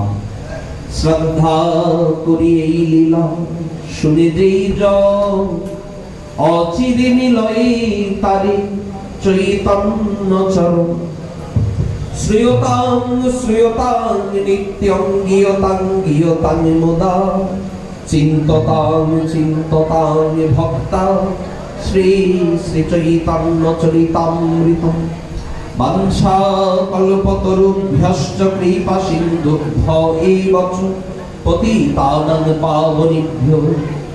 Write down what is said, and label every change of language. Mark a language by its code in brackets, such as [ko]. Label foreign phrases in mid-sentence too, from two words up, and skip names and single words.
[bn] শ্রদ্ধা করি এই লীলা শুনে যেই অচিরে মিলয়ে তারে চৈতন্য চরণ। [sa] শ্রীয়তাং শ্রীয়তাং নিত্যং গীয়তাং গীয়তাং মুদা চিন্ততাং চিন্ততাং ভক্তা শ্রী শ্রী চৈতন্য চরিতামৃতম। বাঞ্ছা কল্পতরুভ্যশ্চ কৃপা সিন্ধুভ্য এব চ পতিতানাং পাবনেভ্যো